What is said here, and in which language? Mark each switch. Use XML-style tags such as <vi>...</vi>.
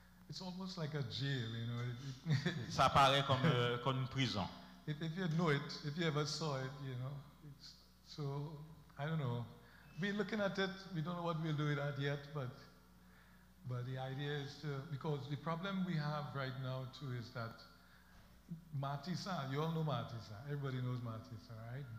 <en>It's almost like a jail, you know.</en> <fr>Ça paraît comme une prison.</fr> <en>If you know it, if you ever saw it, you know. So, I don't know. We're looking at it, we don't know what we'll do with that yet, but the idea is to, because the problem we have right now too is that Martisa, you all know Martisa. Everybody knows Martisa, right?</en>